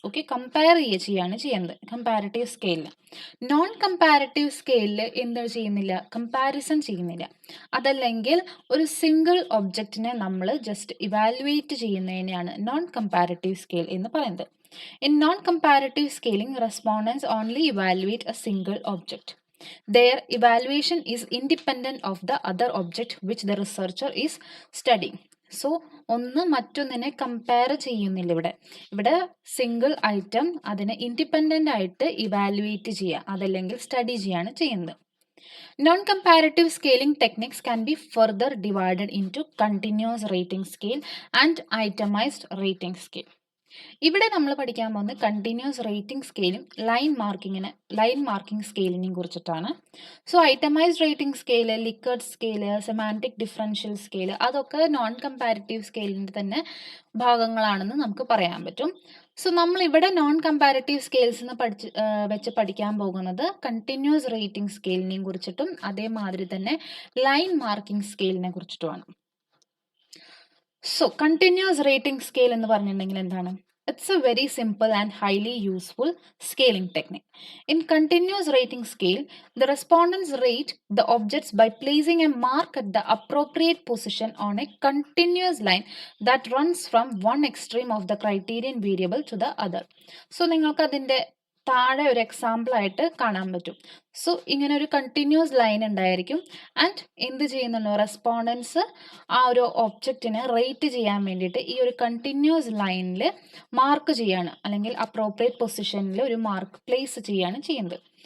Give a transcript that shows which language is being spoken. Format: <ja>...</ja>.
<ml>Okay, compare ചെയ്യാണ് ചെയ്യുന്നത് comparative സ്കെയിലിൽ. നോൺ കമ്പാരിറ്റീവ് സ്കെയിലിൽ എന്താ ചെയ്യുന്നില്ല? കമ്പാരിസൺ ചെയ്യുന്നില്ല. അതല്ലെങ്കിൽ ഒരു സിംഗിൾ ഒബ്ജക്റ്റിനെ നമ്മൾ just evaluate ചെയ്യുന്നതിനെയാണ് non comparative scale എന്ന് പറയുന്നത്.</ml> <en>In non comparative scaling respondents only evaluate a single object. Their evaluation is independent of the other object which the researcher is studying.</en> <ml>So ഒന്ന് മറ്റൊന്നിനെ compare ചെയ്യുന്നില്ല. ഇവിടെ single item അതിനെ independent ആയിട്ട് evaluate ചെയ്യുക അതല്ലെങ്കിൽ സ്റ്റഡി ചെയ്യാണ് ചെയ്യുന്നത്.</ml> <en>Non comparative scaling techniques can be further divided into continuous rating scale and itemized rating scale.</en> <ml>ഇവിടെ നമ്മൾ പഠിക്കാൻ പോകുന്നത് കണ്ടിന്യൂസ് റേറ്റിംഗ് സ്കെയിലും ലൈൻ മാർക്കിംഗ് സ്കെയിലിനെയും കുറിച്ചിട്ടാണ്. So itemised rating scale, Likert scale, semantic differential scale അതൊക്കെ non comparative സ്കെയിലിൻ്റെ തന്നെ ഭാഗങ്ങളാണെന്ന് നമുക്ക് പറയാൻ പറ്റും. സോ നമ്മൾ ഇവിടെ നോൺ കമ്പാരിറ്റീവ് സ്കെയിൽസ് വെച്ച് പഠിക്കാൻ പോകുന്നത് കണ്ടിന്യൂസ് റേറ്റിംഗ് സ്കെയിലിനെയും കുറിച്ചിട്ടും അതേമാതിരി തന്നെ line marking സ്കെയിലിനെ കുറിച്ചിട്ടുമാണ്. So continuous rating scale എന്ന് പറഞ്ഞിട്ടുണ്ടെങ്കിൽ എന്താണ്?</ml> <en>It's a very simple and highly useful scaling technique. In continuous rating scale, the respondents rate the objects by placing a mark at the appropriate position on a continuous line that runs from one extreme of the criterion variable to the other.</en> <ml>So നിങ്ങൾക്ക് അതിൻ്റെ താഴെ ഒരു example ആയിട്ട് കാണാൻ പറ്റും. So ഇങ്ങനെ ഒരു continuous line ഉണ്ടായിരിക്കും ആൻഡ് എന്ത് ചെയ്യുന്നുണ്ടോ റെസ്പോണ്ടൻസ് ആ ഒരു ഒബ്ജക്റ്റിനെ റേറ്റ് ചെയ്യാൻ വേണ്ടിയിട്ട് ഈ ഒരു കണ്ടിന്യൂസ് ലൈനിൽ മാർക്ക് ചെയ്യാണ് അല്ലെങ്കിൽ അപ്രോപ്രിയേറ്റ് പൊസിഷനിൽ ഒരു മാർക്ക് പ്ലേസ് ചെയ്യാണ് ചെയ്യുന്നത്.</ml>